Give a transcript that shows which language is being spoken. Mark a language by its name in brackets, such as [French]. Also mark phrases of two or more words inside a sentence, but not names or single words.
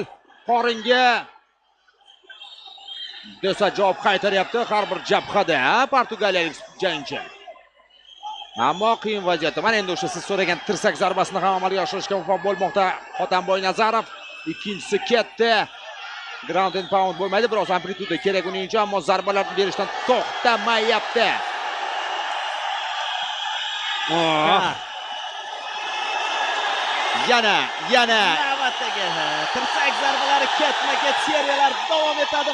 [Uzbek] Qoringa. Desa javob qaytaryapti har bir jabhada, portugaliyalik jangchi. Ammo qiyin vaziyatda. Mana endi o'sha siz so'ragan tirsak zarbasini ham amalga oshirishga muvaffaq bo'lmoqda Xotamboy Nazarov. Ikkinchisi ketdi. [English] Ground and pound [Uzbek] bo'lmaydi, biroz amplituda kerak uning uchun, ammo zarbalarni berishdan to'xtamayapti. Yana Navbatdagi tirsak zarbalari ketma-ket seriyalar davom etadi.